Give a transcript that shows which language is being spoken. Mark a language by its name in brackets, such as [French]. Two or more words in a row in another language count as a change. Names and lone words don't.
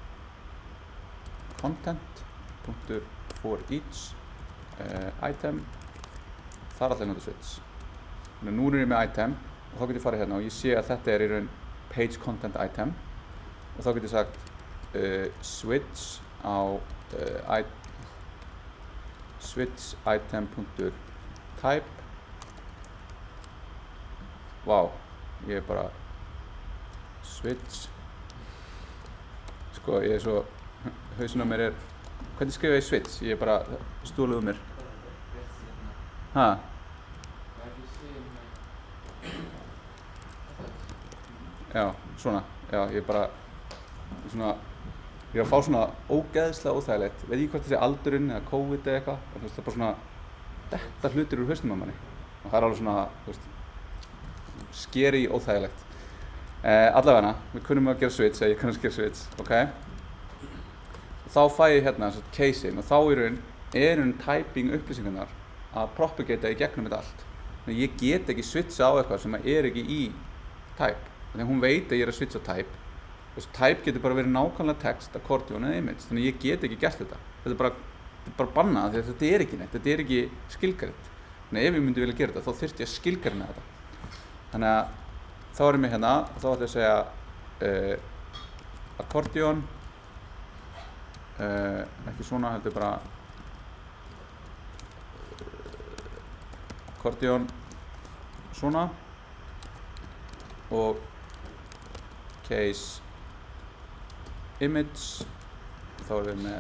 [English] content.forEach item [Icelandic] þar ætla ég að nota switch þannig að nú er ég með item og þá get ég farið hérna og ég sé að þetta í raun [English] page content item [Icelandic] og þá get ég sagt switch á [English] switch item.type [Icelandic] vá, ég er bara switch sko, ég er svo hausinn á mér hvernig skrifa ég switch? Ég er bara stúluð um mér hæ? Já, svona, já, ég er bara svona ég er að fá svona ógeðslega óþægilegt veit ekki hvort það sé aldurinn eða COVID eða eitthvað og það er bara svona detta hlutir úr hausnum á manni og það er alveg svona, þú veist scary óþægilegt allavega, við kunnum að gera switch eða ég kunni að gera switch, ok og þá fæ ég hérna case-in og þá er typing upplýsingarnar að propagata í gegnum þetta allt þannig ég get ekki switcha á eitthvað sem er ekki í type þannig hún veit að ég er að switcha type og type getur bara verið nákvæmlega text, accordion eða image þannig ég get ekki gert þetta þetta er bara bannað því að þetta er ekki neitt þetta er ekki skilgreint þannig ef ég myndi vilja gera þetta þá þyrfti ég að skilgreina þetta þannig að þá erum við hérna og þá ætla ég að segja accordion ekki svona heldur bara accordion svona og [English] case image [Icelandic] og þá erum við með